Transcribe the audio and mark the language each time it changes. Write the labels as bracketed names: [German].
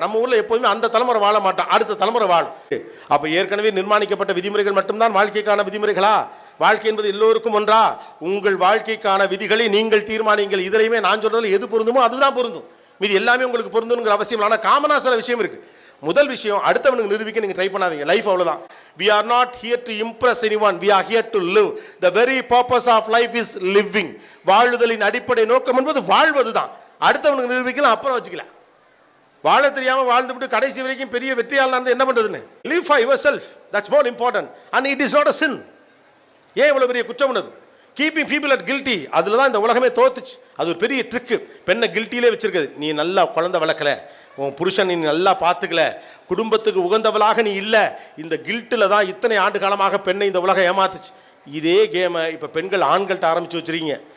[Tamil] நம்ம ஊரில் எப்போதுமே அந்த தலைமுறை வாழ மாட்டான், அடுத்த தலைமுறை வாழும். அப்போ ஏற்கனவே நிர்மாணிக்கப்பட்ட விதிமுறைகள் மட்டும்தான் வாழ்க்கைக்கான விதிமுறைகளா? வாழ்க்கை என்பது எல்லோருக்கும் ஒன்றா? உங்கள் வாழ்க்கைக்கான விதிகளை நீங்கள் தீர்மானிங்கள். இதிலையுமே நான் சொல்றதுல எது பொருந்துமோ அதுதான் பொருந்தும், மீது எல்லாமே உங்களுக்கு பொருந்துங்கிற அவசியம். ஆனால் காமனா சில விஷயம் இருக்கு. முதல் விஷயம், அடுத்தவனுக்கு நிரூபிக்க நீங்க ட்ரை பண்ணாதீங்க. லைஃப் அவ்வளவுதான். [English] We are not here to impress anyone, we are here to live. The very purpose of life is living. [Tamil] வாழுதலின் அடிப்படை நோக்கம் என்பது வாழ்வதுதான். அடுத்தவனுக்கு நிரூபிக்கலாம், அப்புறம் வச்சுக்கலாம். வாழ தெரியாம வாழ்ந்துவிட்டு கடைசி வரைக்கும் பெரிய வெற்றியாளனா இருந்தா என்ன பண்றதுன்னு? [English] Live for yourself, that's more important, and it is not a sin. [Tamil] ஏன் இவ்வளவு பெரிய குற்றம் உணர்வு? [English] keeping people at guilty, [Tamil] அதில் தான் இந்த உலகமே தோத்துச்சு. அது ஒரு பெரிய ட்ரிக்கு. பெண்ணை கில்ட்டிலே வச்சிருக்குது. நீ நல்லா குழந்தை வளர்க்கல, உன் புருஷன் நீ நல்லா பார்த்துக்கல, குடும்பத்துக்கு உகந்தவளாக நீ இல்லை. இந்த கில்ட்டில் தான் இத்தனை ஆண்டு காலமாக பெண்ணை இந்த உலகம் ஏமாத்துச்சு. இதே கேமை இப்போ பெண்கள் ஆண்கள்கிட்ட ஆரம்பித்து வச்சுருக்கீங்க.